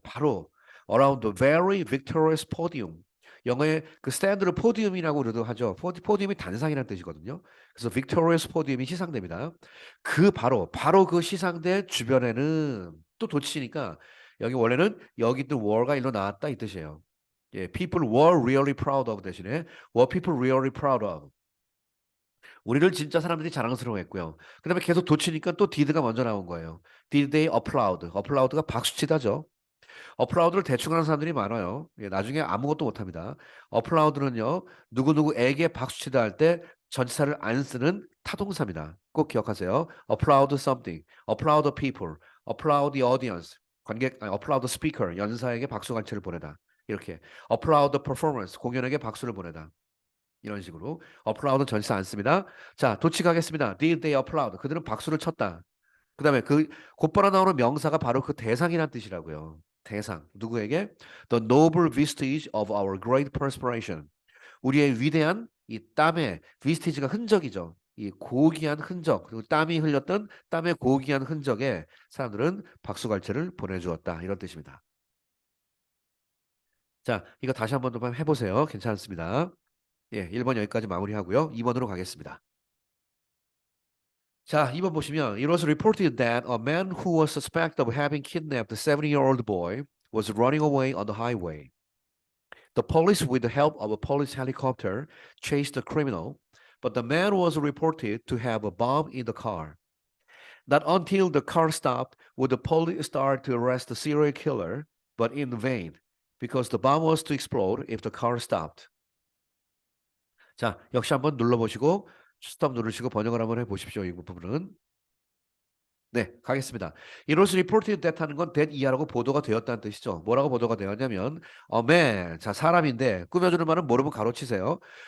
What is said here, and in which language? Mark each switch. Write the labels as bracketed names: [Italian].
[English] 바로 around the very victorious podium. [Korean] 영어의 그 스탠드를 포디움이라고도 하죠. 포디움이 단상이라는 뜻이거든요. 그래서 [English] victorious podium [Korean] 이 시상대입니다. 그 바로 그 시상대 주변에는 또 도치니까 여기 원래는 여기 있던 were가 일로 나왔다 이 뜻이에요. 예, [English] people were really proud of [Korean] 대신에 [English] were people really proud of. [Korean] 우리를 진짜 사람들이 자랑스러워했고요. 그다음에 계속 도치니까 또 did가 먼저 나온 거예요. [English] Did they applaud? [Korean] applaud가 박수치다죠. applaud를 대충 하는 사람들이 많아요. 예, 나중에 아무것도 못합니다. applaud는요. 누구누구에게 박수치다 할 때 전치사를 안 쓰는 타동사입니다. 꼭 기억하세요. [English] applaud something, applaud the people, applaud the audience. applaud the speaker. [Korean] 연사에게 박수갈채를 보내다. 이렇게 [English] applaud the performance. [Korean] 공연에게 박수를 보내다. 이런 식으로 applaud는 전치사 안 씁니다. 자, 도치가겠습니다. [English] Did they applaud? [Korean] 그들은 박수를 쳤다. 그다음에 그 곧바로 나오는 명사가 바로 그 대상이란 뜻이라고요. 대상. 누구에게? [English] The noble vestige of our great perspiration. [Korean] 우리의 위대한 이 땀의 vistage가 흔적이죠. 이 고귀한 흔적, 그리고 땀이 흘렸던 땀의 고귀한 흔적에 사람들은 박수갈채를 보내주었다. 이런 뜻입니다. 자, 이거 다시 한번 좀 해보세요. 괜찮습니다. 예, 1번 여기까지 마무리하고요. 2번으로 가겠습니다. 자, 2번 보시면 [English] It was reported that a man who was suspected of having kidnapped a 7-year-old boy was running away on the highway. The police, with the help of a police helicopter, chased the criminal, but the man was reported to have a bomb in the car. Not until the car stopped would the police start to arrest the serial killer, but in vain, because the bomb was to explode if the car stopped. [Korean] 자, 역시 한번 눌러보시고 스톱 누르시고 번역을 한번 해보십시오. 이 부분은. 네, 가겠습니다. [English] It was reported that [Korean] 하는 건 that 이하라고 보도가 되었다는 뜻이죠. 뭐라고 보도가 되었냐면 [English] a man, [Korean] 자 사람인데 꾸며주는 말은 모르면 가로치세요.